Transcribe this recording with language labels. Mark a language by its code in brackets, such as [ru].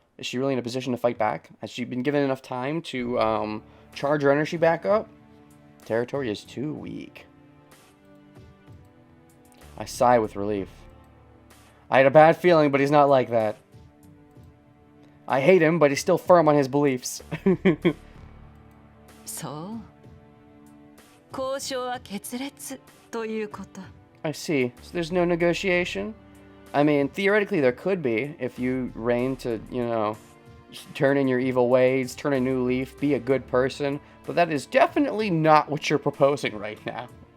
[en] Is she really in a position to fight back? Has she been given enough time to charge her energy back up? Territory is too weak. I sigh with relief. I had a bad feeling, but he's not like that. I hate him, but he's still firm on his beliefs. [ja] そう交渉は決裂ということ [en] I see. So there's no negotiation? I mean, theoretically there could be, if you reign to, you know, turn in your evil ways, turn a new leaf, be a good person. But that is definitely not what you're proposing right now.